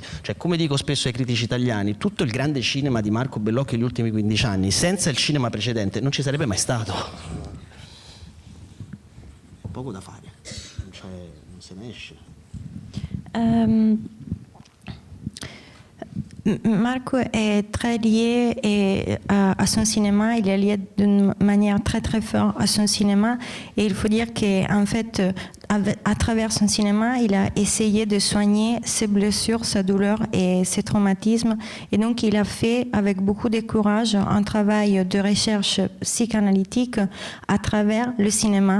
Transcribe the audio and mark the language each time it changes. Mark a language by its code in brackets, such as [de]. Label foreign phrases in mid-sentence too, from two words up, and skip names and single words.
[it] Cioè, come dico spesso ai critici italiani, tutto il grande cinema di Marco Bellocchio negli ultimi 15 anni, senza il cinema precedente, non ci sarebbe mai stato. Poco da fare, non se ne esce. [fr] Marco est très lié à son cinéma, il est lié d'une manière très très forte à son cinéma, et il faut dire qu'en fait à travers son cinéma, il a essayé de soigner ses blessures, sa douleur et ses traumatismes. Et donc, il a fait, avec beaucoup de courage, un travail de recherche psychanalytique à travers le cinéma.